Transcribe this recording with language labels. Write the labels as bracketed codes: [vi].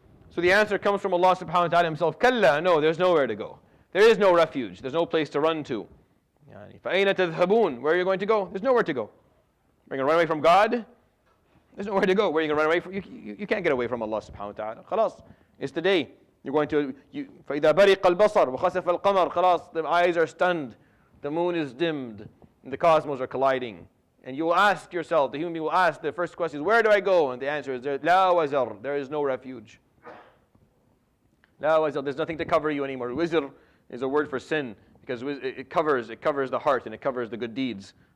[en] So the answer comes from Allah subhanahu wa ta'ala himself. Kalla, no, there's nowhere to go. There is no refuge. There's no place to run to. [ar] فَأَيْنَ تَذْهَبُونَ, [en] where are you going to go? There's nowhere to go. Are you going to run away from God? There's nowhere to go. Where are you going to run away from? You can't get away from Allah subhanahu wa ta'ala. Khalas, it's the day. You're going to, [ar] فَإِذَا بَرِقَ الْبَصَرُ وَخَسَفَ الْقَمَرُ. [en] Khalas, the eyes are stunned. The moon is dimmed. And the cosmos are colliding. And you will ask yourself, the human being will ask, the first question is, where do I go? And the answer is, [ar] لَا وَزَرْ, [en] there is no refuge. There's nothing to cover you anymore. Wizr is a word for sin because it covers the heart and it covers the good deeds.